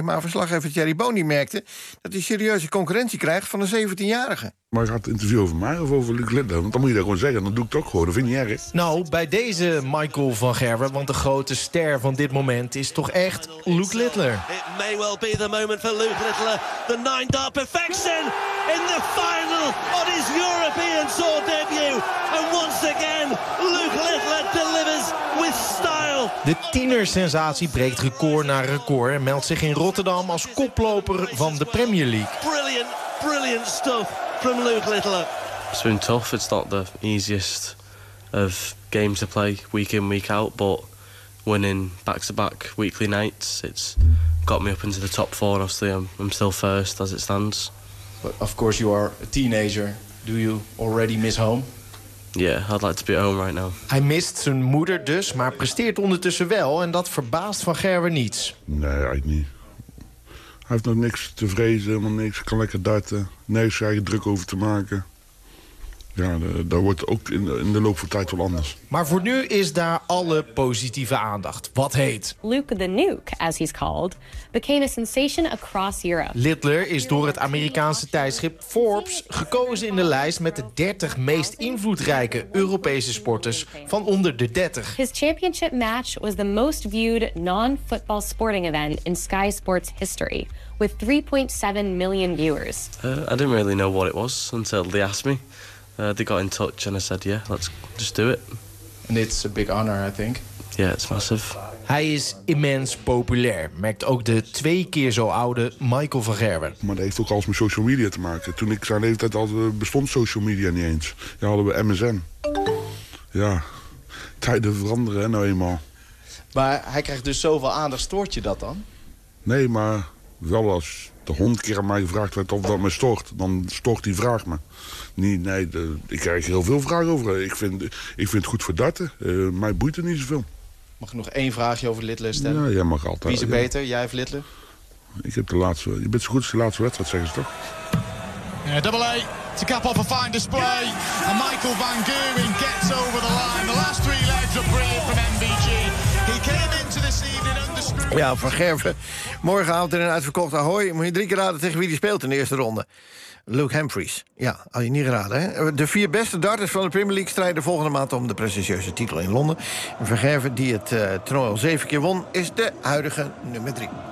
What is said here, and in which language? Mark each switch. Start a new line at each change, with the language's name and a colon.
Dutch: Maar verslaggever Thierry Boni merkte dat hij serieuze concurrentie krijgt van een 17-jarige. Maar ik had het interview over mij of over Luc Lidder. Want dan moet je dat gewoon zeggen, dan doe ik het ook gewoon. Dat vind je niet erg. Nou, bij deze Michael van Gerwen, want de grote ster van dit moment is toch echt Luc Lidler.
English: It may well be the moment for Luc Lidler. The nine dart perfection in the final on his European Tour debut. And once again, Luc Lidler delivers with style.
Dutch: De tienersensatie breekt record na record en meldt zich in Rotterdam als koploper van de Premier League.
English: Brilliant, brilliant stuff. From Luke Littler. It's been tough. It's not the easiest of games to play week in, week out, but winning back-to-back weekly nights, it's got me up into the top four. Obviously, I'm still first as it stands. But of course, you are a teenager. Do you already miss home? Yeah, I'd like to be at home right now.
Dutch: Hij mist zijn moeder dus, maar presteert ondertussen wel. En dat verbaast Van Gerwen niets. Nee, eigenlijk niet. Hij heeft nog niks te vrezen, helemaal niks. Kan lekker darten. Nergens zijn eigen druk over te maken. Ja, dat wordt ook in de loop van de tijd wel anders. Maar voor nu is daar alle positieve aandacht. Wat heet?
English: Luke the Nuke, as he's called, became a sensation across Europe.
Dutch: Lidler is door het Amerikaanse tijdschrift Forbes gekozen in de lijst met de 30 meest invloedrijke Europese sporters van onder de 30.
English: His championship match was the most viewed non-football sporting event in Sky Sports history, with 3.7 million viewers. I didn't really know what it was until they asked me. They got in touch and I said, yeah, let's just do it. And it's a big honor, I think. Yeah, it's massive.
Dutch: Hij is immens populair, merkt ook de twee keer zo oude Michael van Gerwen. Maar dat heeft ook alles met social media te maken. Toen ik zijn leeftijd had, bestond social media niet eens. Ja, hadden we MSN. Ja, tijden veranderen, hè, nou eenmaal. Maar hij krijgt dus zoveel aandacht, stoort je dat dan? Nee, maar wel als de 100 keer aan mij gevraagd werd of dat me stoort, dan stoort die vraag me. Ik krijg heel veel vragen over. Ik vind het goed voor darten. Mij boeit het niet zoveel. Mag ik nog één vraagje over Lidler stellen? Ja, jij mag altijd. Wie is beter, jij of Lidler? Ik heb de laatste. Je bent zo goed als de laatste wedstrijd, zeggen ze toch?
English: Yeah, double A to cap off a fine display. And Michael van Gerwen gets over the line. The last three legs are brilliant from MVG. He came into this evening undisputed.
Dutch: Ja, van Gerwen. Morgenavond in een uitverkocht Ahoy. Moet je drie keer raden tegen wie die speelt in de eerste ronde. Luke Humphries. Ja, had je niet geraden, hè? De vier beste darters van de Premier League strijden volgende maand om de prestigieuze titel in Londen. Van Gerwen, die het toernooi al 7 keer won, is de huidige nummer 3.